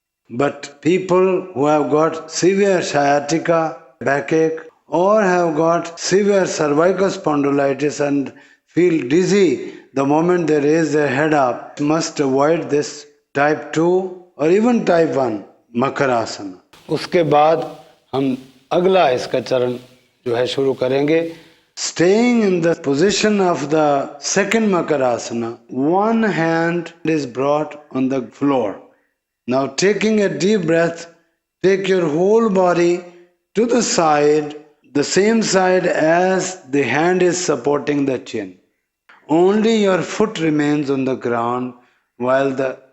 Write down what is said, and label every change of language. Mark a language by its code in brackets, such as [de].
[en] But people who have got severe sciatica, backache, or have got severe cervical spondylitis and feel dizzy the moment they raise their head up must avoid this type 2 or even type 1 Makarasana. [hi] उसके बाद हम अगला इसका चरण जो है शुरू करेंगे. [en] Staying in the position of the second Makarasana, one hand is brought on the floor. Now taking a deep breath, take your whole body to the side, the same side as the hand is supporting the chin. Only your foot remains on the ground while the